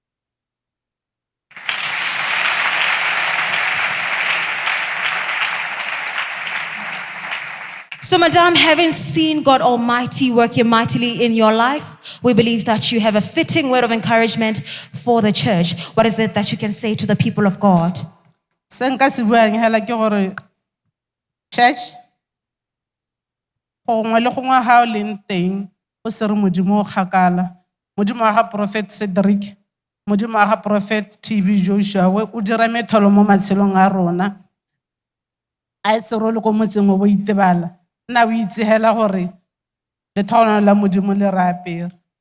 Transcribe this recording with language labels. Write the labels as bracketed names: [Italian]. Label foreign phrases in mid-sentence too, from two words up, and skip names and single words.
[English] So, Madam, having seen God Almighty working mightily in your life, we believe that you have a fitting word of encouragement for the church. What is it that you can say to the people of God? Church, [Tswana] gongwe le gongwe ha o leng teng o se re modimo o kgakala modimo wa ga prophet Cedric modimo wa ga prophet TB Joshua o dira metholo mo matshelong a rona a se ro le go motseng o bo itebala nna o itsegela gore le thono la modimo le re apere